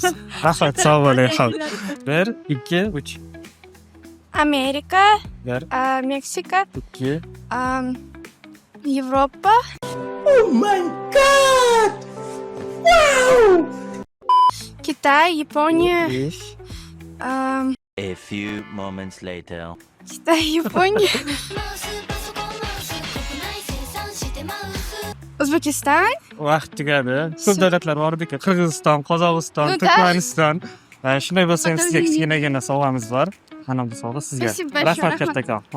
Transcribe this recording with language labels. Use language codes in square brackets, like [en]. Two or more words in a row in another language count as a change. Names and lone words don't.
[uz] Rahmat, sog' bo'ling, xalq. 1, 2, 3. Amerika, 1, Meksika, 2, Yevropa, Kitay, Yaponiya, 5. [en] A few moments later. [uz] Kitay, Yaponiya, O'zbekiston, Vaqt tugadi. Ko'p davlatlar bor ekan. Qirg'iziston, Qozog'iston, Turkmaniston. Shunday bo'lsa ham sizga kichkinagina sovg'amiz bor. Mana bu sovg'a sizga. Rahmat kattakon.